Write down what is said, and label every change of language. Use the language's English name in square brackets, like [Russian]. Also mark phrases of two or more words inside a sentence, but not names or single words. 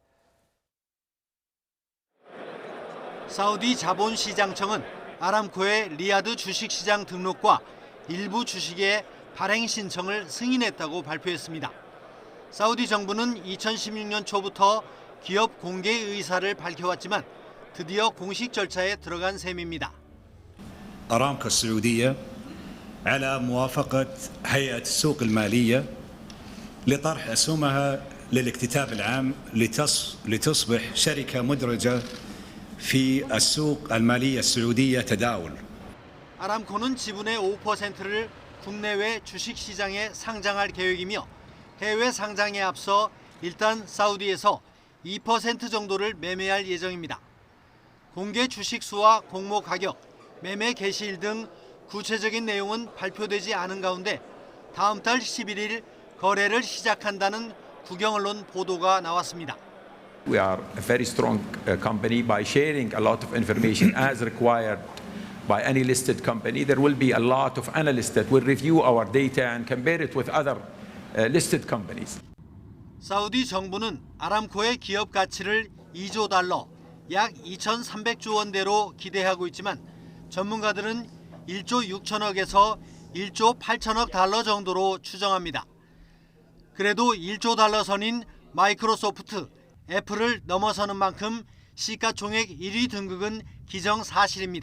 [Korean] 사우디 자본시장청은 아람코의 리야드 주식시장 등록과 일부 주식의 발행 신청을 승인했다고 발표했습니다. 사우디 정부는 2016년 초부터 기업 공개 의사를 밝혀왔지만 드디어 공식 절차에 들어간 셈입니다. [Arabic] أرامكو السعودية على موافقة هيئة السوق المالية لطرح أسهمها للاكتتاب العام لتصبح شركة مدرجة في السوق المالية السعودية تداول. [Korean] 아람코는 지분의 5%를 국내외 주식시장에 상장할 계획이며 해외 상장에 앞서 일단 사우디에서 2% 정도를 매매할 예정입니다. 공개 주식 수와 공모 가격, 매매 개시일 등 구체적인 내용은 발표되지 않은 가운데 다음 달 11일 거래를 시작한다는 국영 언론 보도가 나왔습니다. [English] We are a very strong company by sharing a lot of information as required by any listed company. There will be a lot of analysts that will review our data and compare it with other listed companies. [Korean] 사우디 정부는 아람코의 기업 가치를 2조 달러, 약 2,300조 원대로 기대하고 있지만 전문가들은 1조 6천억에서 1조 8천억 달러 정도로 추정합니다. 그래도 1조 달러 선인 마이크로소프트, 애플을 넘어서는 만큼 시가총액 1위 등극은 기정사실입니다.